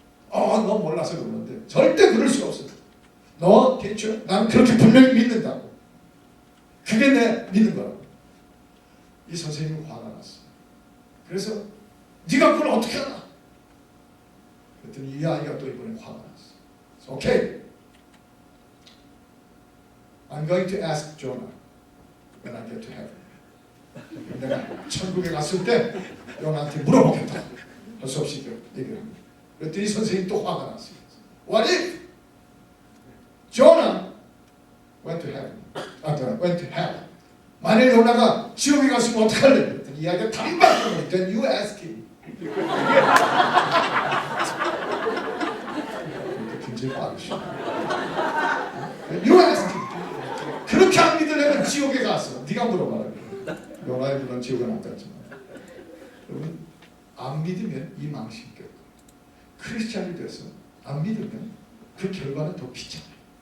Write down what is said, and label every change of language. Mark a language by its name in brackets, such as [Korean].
[Korean] 너 몰라서 그러는데 절대 그럴 수가 없어. 너 teacher, 난 그렇게 분명히 믿는다고. 그게 내 믿는 거라고. 이 선생님은 화가 났어요. 그래서 네가 그걸 어떻게 하나? 그랬더니 이 아이가 또 이번에 화가 났어. [English] Okay, I'm going to ask Jonah when I get to heaven. [Korean] 내가 천국에 갔을 때 요나한테 물어보겠다. 할 수 없이 얘기를 합니다. 그랬더니 선생님 또 화가 났어요. [English] What if Jonah went to heaven? went to hell. [Korean] 만일 요나가 지옥에 갔으면 어떡할래? 그랬더니 이 아이가 단박으로 [English] Then you ask him. [Korean] 굉장히 빠르시네. [English] You ask him. [Korean] 그렇게 안 믿으려면 지옥에 가서 네가 물어봐라. 요나의 물론 지옥에 안 갔지만 여러분 안 믿으면 이 망신 겪고 크리스찬이 돼서 안 믿으면 그 결과는 더 비참해요.